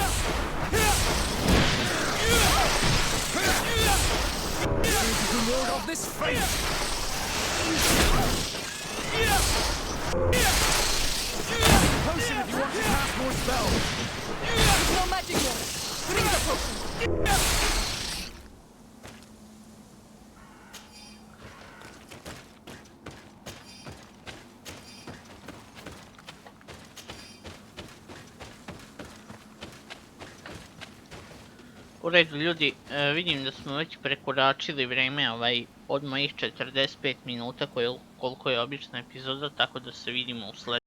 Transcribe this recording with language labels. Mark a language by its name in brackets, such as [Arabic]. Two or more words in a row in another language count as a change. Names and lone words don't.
[English] You can ward off this fate! Potion if you want to cast more spells! There's no magic here. Drink the potion. [Croatian] U redu ljudi, vidim da smo već prekoračili vrijeme odmah ih 45 minuta koliko je obična epizoda, tako da se vidimo u sljedećem.